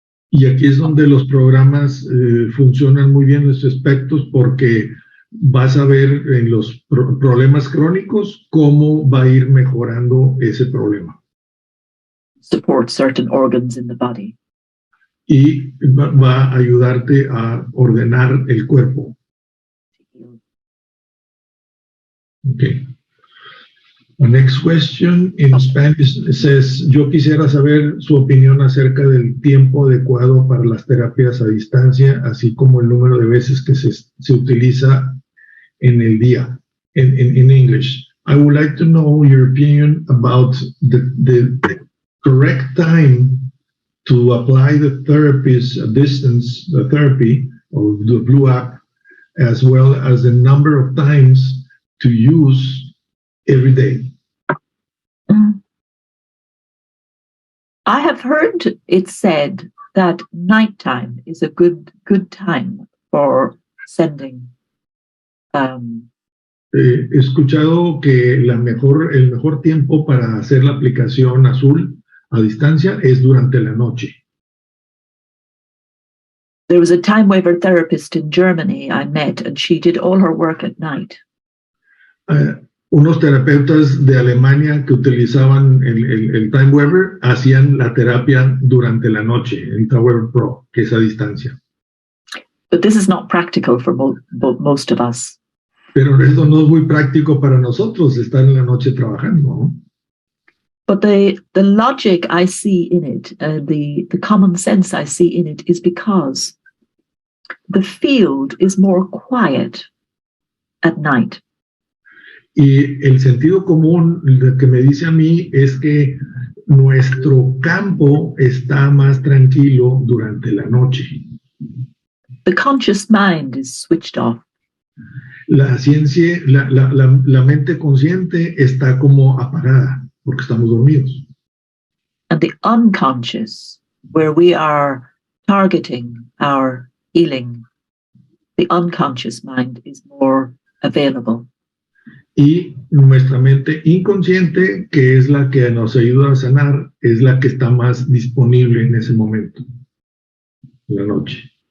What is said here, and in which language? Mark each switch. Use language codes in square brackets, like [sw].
[es] Y aquí es donde los programas funcionan muy bien en estos aspectos, porque vas a ver en los problemas crónicos cómo va a ir mejorando ese problema. [en] Support certain organs in the body. [es] Y va a ayudarte a ordenar el cuerpo. [en] Okay. The next question in Spanish says, [es] yo quisiera saber su opinión acerca del tiempo adecuado para las terapias a distancia, así como el número de veces que se utiliza en el día. [en] In English, I would like to know your opinion about the correct time to apply the therapies, distance therapy, or the Blue app, as well as the number of times to use every day. I have heard it said that nighttime is a good time for sending. [es] He escuchado que el mejor tiempo para hacer la aplicación Azul a distancia es durante la noche. [en] There was a time waiver therapist in Germany I met, and she did all her work at night. [es] Unos terapeutas de Alemania que utilizaban el Time Weaver hacían la terapia durante la noche, el Time Weaver Pro, que es a distancia. [en] But this is not practical for most of us. [es] Pero esto no es muy práctico para nosotros, estar en la noche trabajando, ¿no? [en] But the logic I see in it, the common sense I see in it, is because the field is more quiet at night. [es] Y el sentido común que me dice a mí es que nuestro campo está más tranquilo durante la noche. [en] The conscious mind is switched off. [es] La ciencia, la mente consciente está como apagada porque estamos dormidos. [en] And the unconscious, where we are targeting our healing, the unconscious mind is more available. [es] Y nuestra mente inconsciente, que es la que nos ayuda a sanar, es la que está más disponible en ese momento, en la noche.